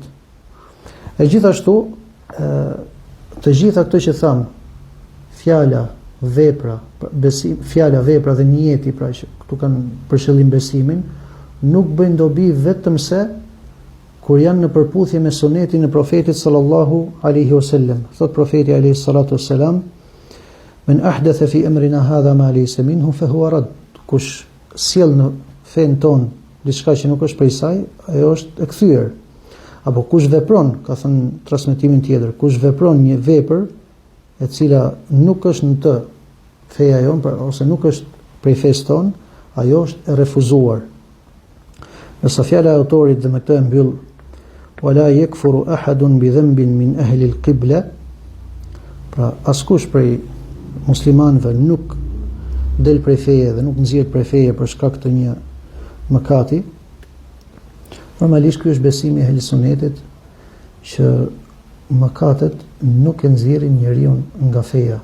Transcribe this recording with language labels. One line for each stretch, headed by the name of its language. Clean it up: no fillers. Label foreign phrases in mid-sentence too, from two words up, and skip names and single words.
Albanian: E gjithashtu, të gjitha këto që tham, fjala, vepra, besim, fjala, vepra dhe niyeti, pra që këtu kanë për qëllim besimin, nuk bëjnë dobi vetëm se kur janë në përputhje me sunetin e profetit
Arabic: صلى الله عليه وسلم.
Albanian: Thot profeti
Arabic: عليه الصلاة والسلام, من أحدث في أمرنا هذا ما ليس منه فهو رد.
Albanian: Kush sjell në fen ton diçka që nuk është prej saj, ajo është e kthyer. Apo kush vepron, ka thënë transmetimin tjetër, kush vepron një vepër e cila nuk është në të feja jon, ose nuk është prej fesë ton, ajo është e refuzuar. Nësa fjala e autorit dhe me këtë e mbyll,
Arabic: ولا يكفر أحد بذنب من أهل القبلة,
Albanian: pra askush prej muslimanëve nuk del prej feje dhe nuk nxjerr prej feje për shkak të një mëkati. Normalisht ky është besimi i ehli sunetit që mëkatet nuk e nxjerrin njeriu nga feja.